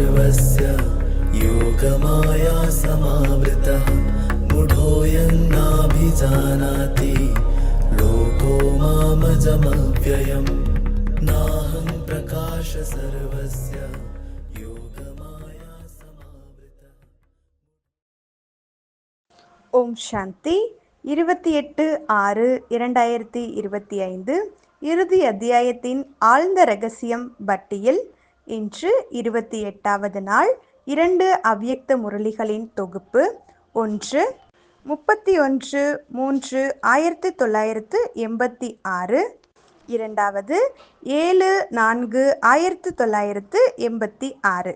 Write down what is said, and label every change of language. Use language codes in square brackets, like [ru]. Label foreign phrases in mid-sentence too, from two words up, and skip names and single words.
[sa] सर्वस्य योगमाया समावृतः मूढोऽयं नाभिजानाति लोको मामजमव्ययम् नाहं प्रकाश सर्वस्य योगमाया समावृतः. [ta] ஓம் சாந்தி. 28/6/2025 இறுதி அத்தியாயத்தின் ஆழ்ந்த ரகசியம் பட்டியல். இன்று 28வது நாள். 2 அவ்யக்த முரளிகளின் தொகுப்பு. 1 31/3/1986, இரண்டாவது 7/4/1986.